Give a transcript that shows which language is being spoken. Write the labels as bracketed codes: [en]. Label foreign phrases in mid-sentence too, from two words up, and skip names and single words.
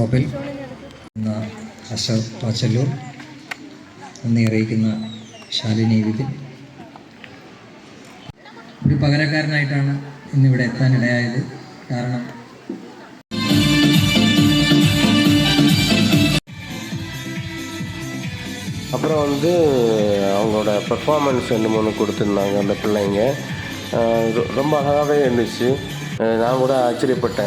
[ml] തോപ്പിൽ എന്ന അശോക് തോച്ചല്ലൂർ നന്ദി അറിയിക്കുന്ന ശാലിനി വിപിൻ ഒരു പകരക്കാരനായിട്ടാണ് ഇന്നിവിടെ എത്താനിടയായത്. കാരണം [ta] அப்புறம் வந்து அவங்களோட பெர்ஃபார்மன்ஸ் 2-3 கொடுத்துருந்தாங்க அந்த பிள்ளைங்க. ரொம்ப அழகாகவே இருந்துச்சு. நான் கூட ஆச்சரியப்பட்டேன்.